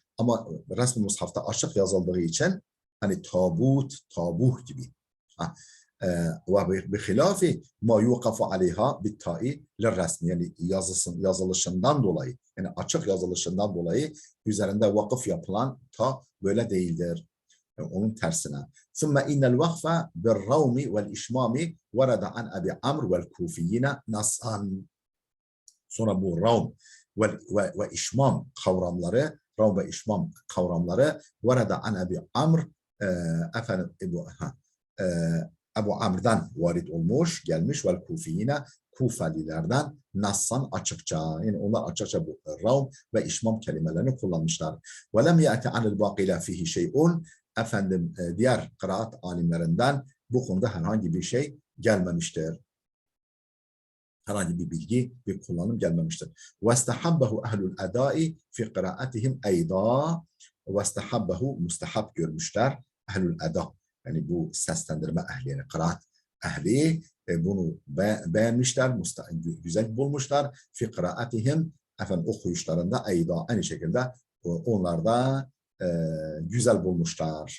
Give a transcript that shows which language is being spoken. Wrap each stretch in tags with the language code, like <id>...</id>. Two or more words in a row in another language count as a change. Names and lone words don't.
<tr>Ama resmi mushafta açık yazıldığı için hani tabut, tabuh gibi.</tr> <ar>وبخلاف ما يوقف عليها بالتاء للرسم.</ar> <tr>Yani yazılışından dolayı, yani açık yazılışından dolayı üzerinde vakıf yapılan ta böyle değildir. Yani onun tersine.</tr> <ar>ثم إن الوقف بالروم والإشمام ورد عن أبي عمرو والكوفيين نصا.</ar> <tr>Sonra bu ravm ve işmam kavramları, ravm ve işmam kavramları</tr> <ar>ورد عن</ar> <tr>Ebu Amr efendim e, Ebu Amr'dan varid olmuş, gelmiş ve Kufiyine Kufelilerden nassan açıkça, yani onlar açıkça bu ravm ve işmam kelimelerini kullanmışlar.</tr> <ar>ولم يأت عن الباقين فيه شيء,</ar> <tr>efendim diğer kıraat alimlerinden bu konuda herhangi bir şey gelmemiştir. Herhangi bir bilgi, bir kullanım gelmemiştir.</tr> <ar>وَاسْتَحَبَّهُ اَهْلُ الْاَدَاءِ فِي قِرَاءَتِهِمْ اَيْضًا.</ar> <tr>وَاسْتَحَبَّهُ mustahab görmüşler. Ehlül eda, yani bu seslendirme ehli, yani kıraat ehli bunu beğenmişler, güzel bulmuşlar.</tr> <ar>في قراءتهم,</ar> <tr>efendim okuyuşlarında eyda, aynı şekilde onlar da güzel bulmuşlar.</tr>